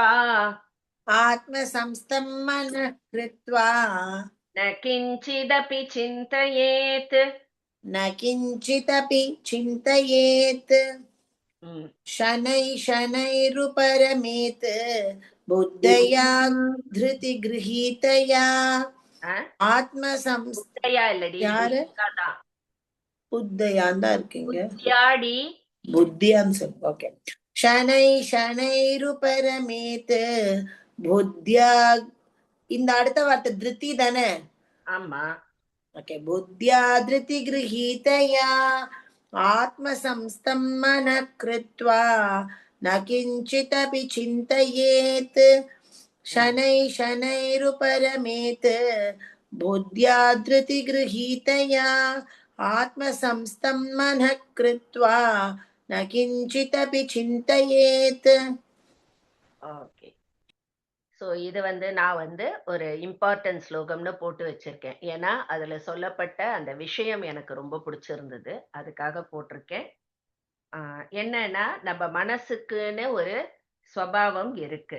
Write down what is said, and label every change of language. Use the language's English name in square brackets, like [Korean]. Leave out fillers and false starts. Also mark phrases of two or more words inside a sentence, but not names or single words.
[Sanskrit] आत्मसंस्थं मनः कृत्वा न किञ्चिदपि चिन्तयेत् न किञ्चिदपि चिन्तयेत् शनैः शनैरुपरमेत् बुद्धया धृतिगृहीतया [Tamil] புத்தையா இல்லடி, யாரு புத்தியாதான். புத்தையான் தான் இருக்கீங்க, புத்தியாடி புத்தியான்னு சொல்லு. ஓகே. [Sanskrit] शनै शनैरुपरमेत् बुद्ध्या, [Tamil] இந்த அடுத்த வார்த்தை திருத்தி தானே? ஆமா. [Sanskrit] ஓகே. बुद्ध्या धृति गृहीतया आत्मसंस्थं मनः कृत्वा न किञ्चिदपि चिन्तयेत् शनै शनैरुपरमेत् बुद्ध्या धृतिगृहीतया आत्मसंस्थं मनः कृत्वा न किञ्चिदपि चिन्तयेत्. [Tamil] ஓகே. ஸோ இது நான் ஒரு இம்பார்ட்டன்ட் ஸ்லோகம்னு போட்டு வச்சிருக்கேன். ஏன்னா அதுல சொல்லப்பட்ட அந்த விஷயம் எனக்கு ரொம்ப பிடிச்சிருந்தது, அதுக்காக போட்டிருக்கேன். என்னன்னா, நம்ம மனசுக்குன்னு ஒரு ஸ்வபாவம் இருக்கு.